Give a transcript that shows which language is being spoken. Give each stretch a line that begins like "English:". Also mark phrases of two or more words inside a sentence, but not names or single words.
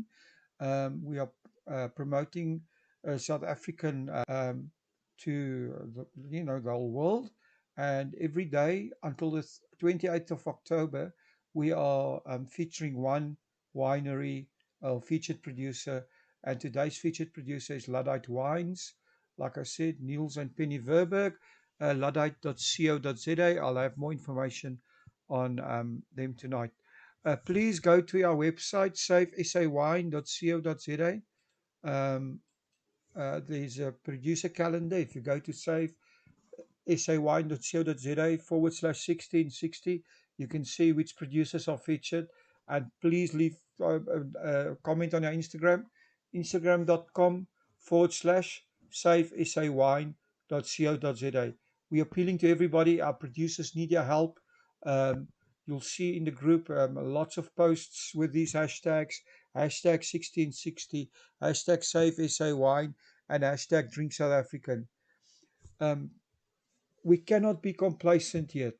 English: We are promoting South African to the whole world. And every day until the 28th of October, we are featuring one winery featured producer. And today's featured producer is Luddite Wines. Like I said, Niels and Penny Verburg, luddite.co.za. I'll have more information on them tonight. Please go to our website, savesawine.co.za. There's a producer calendar. If you go to savesawine.co.za /1660, you can see which producers are featured. And please leave a comment on our Instagram, instagram.com/savesawine.co.za. We're appealing to everybody. Our producers need your help. Um, you'll see in the group lots of posts with these hashtags, hashtag 1660, hashtag SaveSAwine, and hashtag Drink South African. Um, we cannot be complacent yet.